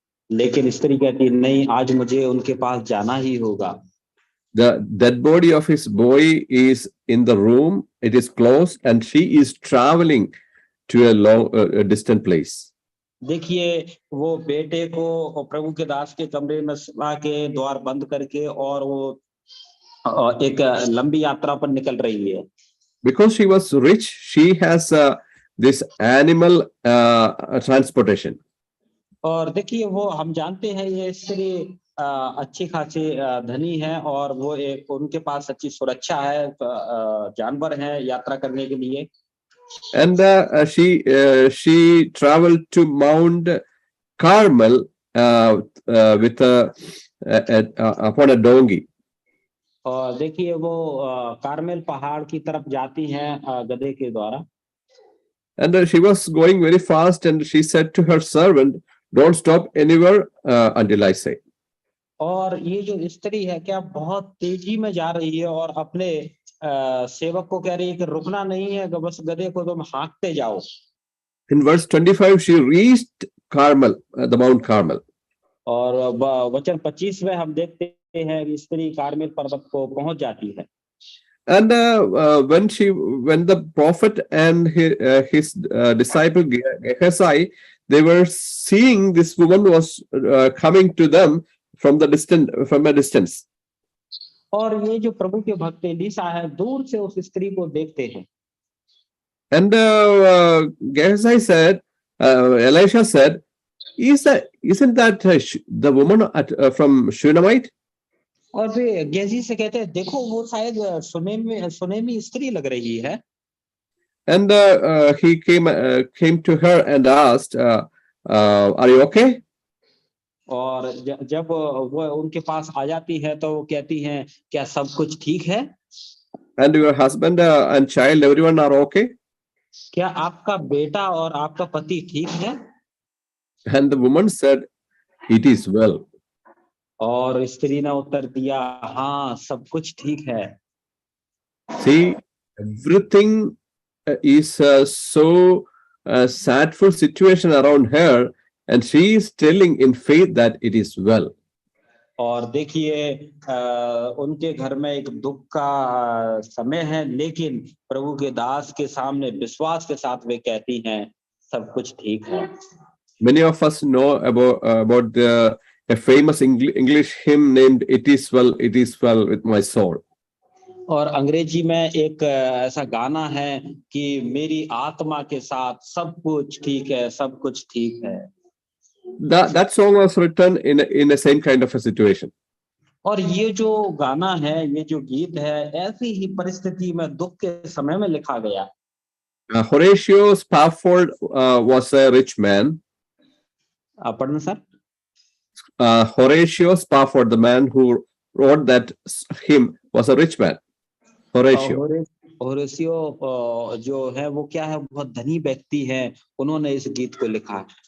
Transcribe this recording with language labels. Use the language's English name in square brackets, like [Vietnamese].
[Hindi] लेकिन स्त्री कहती नहीं, आज मुझे उनके पास जाना ही होगा। [English] The dead body of his boy is in the room. It is closed, and she is traveling to a distant place. [Hindi] देखिए वो बेटे को प्रभु के दास के कमरे में सुला के द्वार बंद करके और वो एक लंबी यात्रा पर निकल रही है। [English] Because she was rich, she has this animal transportation. [Hindi] और देखिए वो हम जानते हैं ये स्त्री अच्छी खासी धनी है और वो एक उनके पास अच्छी सुरक्षा है, जानवर है यात्रा करने के लिए। [English] And she traveled to Mount Carmel with upon a donkey. [Hindi] और देखिए वो कार्मेल पहाड़ की तरफ जाती हैं गधे के द्वारा। [English] And she was going very fast, and she said to her servant, don't stop anywhere until I say. [Hindi] और ये जो स्त्री है क्या बहुत तेजी में जा रही है और अपने सेवक को कह रही है कि रुकना नहीं है, बस गधे को तुम हाँकते जाओ। [English] In verse 25, she reached Carmel, the Mount Carmel. [Hindi] और वचन 25 में हम देखते हैं कि स्त्री कार्मेल पर्वत को पहुंच जाती है। [English] And when the prophet and his disciple Gehazi, they were seeing this woman was coming to them from a distance. [Hindi] और ये जो प्रभु के भक्त एलीशा है दूर से उस स्त्री को देखते हैं। [English] And Gehazi said, Elisha said, isn't that the woman from Shunammite? [Hindi] और वे गेहजी से कहते हैं देखो वो शायद सुनेमी स्त्री लग रही है। [English] And he came to her and asked, are you okay? [Hindi] और जब वो उनके पास आ जाती है तो वो कहती हैं क्या सब कुछ ठीक है? [English] And your husband and child, everyone are okay? [Hindi] क्या आपका बेटा और आपका पति ठीक है? [English] And the woman said, it is well. [Hindi] और स्त्री ने उत्तर दिया हाँ सब कुछ ठीक है। [English] See, everything is so sadful situation around her, and she is telling in faith that it is well. [Hindi] और देखिए उनके घर में एक दुख का समय है, लेकिन प्रभु के दास के सामने विश्वास के साथ वे कहती हैं सब कुछ ठीक है। [English] Many of us know about a famous English hymn named "It is well with my soul." [Hindi] और अंग्रेजी में एक ऐसा गाना है कि मेरी आत्मा के साथ सब कुछ ठीक है, सब कुछ ठीक है। [English] That song was written in a same kind of a situation. [Hindi] और ये जो गाना है, ये जो गीत है, ऐसी ही परिस्थिति में दुख के समय में लिखा गया। [English] Horatio Spafford was a rich man. [Hindi] पढ़ना sir. [English] Horatio Spafford, the man who wrote that hymn, was a rich man. [Hindi] Horatio जो है वो क्या है, बहुत धनी व्यक्ति है, उन्होंने इस गीत को लिखा।